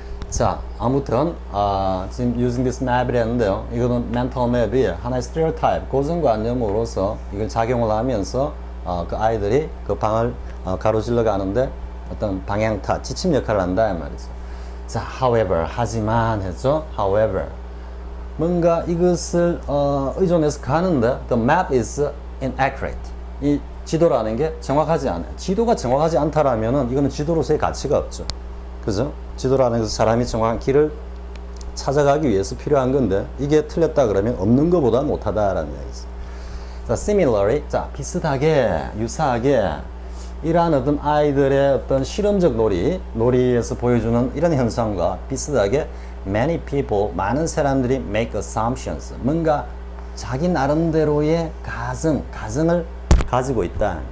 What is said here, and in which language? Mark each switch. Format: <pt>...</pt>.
<ko>자, 아무튼 지금</ko> <en>using this map</en> <ko>을 했는데요. 이거는 mental map이 하나의 stereotype, 고정관념으로서 이걸 작용을 하면서 그 아이들이 그 방을 가로질러 가는데 어떤 방향타, 지침 역할을 한다 이 말이죠. 자, however, 하지만 했죠.</ko> <en>however,</en> <ko>뭔가 이것을 의존해서 가는데</ko> <en>the map is inaccurate.</en> <ko>이 지도라는 게 정확하지 않아요. 지도가 정확하지 않다라면은 이거는 지도로서의 가치가 없죠. 그죠? 지도라는 것은 사람이 정확한 길을 찾아가기 위해서 필요한 건데 이게 틀렸다 그러면 없는 것보다 못하다라는 이야기죠. 자, similarly, 자, 비슷하게, 유사하게 이러한 어떤 아이들의 어떤 실험적 놀이에서 보여주는 이런 현상과 비슷하게</ko> <en>many people,</en> <ko>많은 사람들이</ko> <en>make assumptions,</en> <ko>뭔가 자기 나름대로의 가정을 가지고 있다.</ko>